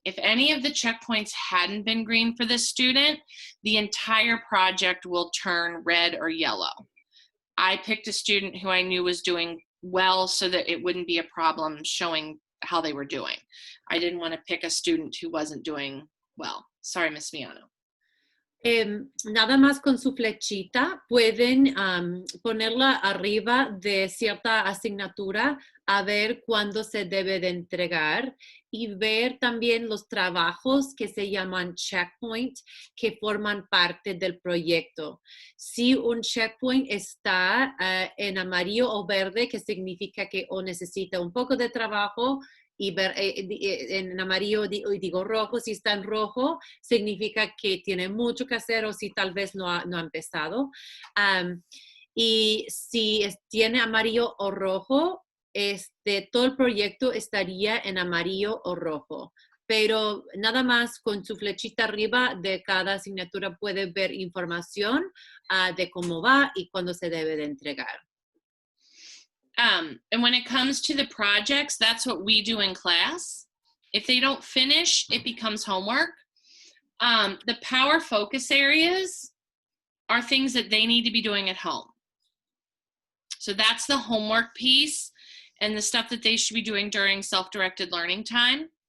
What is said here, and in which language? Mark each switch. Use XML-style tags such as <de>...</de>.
<en>If any of the checkpoints hadn't been green for this student, the entire project will turn red or yellow. I picked a student who I knew was doing well so that it wouldn't be a problem showing how they were doing. I didn't want to pick a student who wasn't doing well. Sorry, Ms. Miano.</en> <es>Nada más con su flechita pueden ponerla arriba de cierta asignatura a ver cuándo se debe de entregar y ver también los trabajos que se llaman checkpoint que forman parte del proyecto. Si un checkpoint está en amarillo o verde, que significa que o necesita un poco de trabajo, y ver en amarillo digo rojo, si está en rojo significa que tiene mucho que hacer o si tal vez no ha empezado. Y si tiene amarillo o rojo, todo el proyecto estaría en amarillo o rojo. Pero nada más con su flechita arriba de cada asignatura puede ver información de cómo va y cuándo se debe de entregar.</es> <en>And when it comes to the projects, that's what we do in class. If they don't finish, it becomes homework. The power focus areas are things that they need to be doing at home. So that's the homework piece and the stuff that they should be doing during self-directed learning time.</en>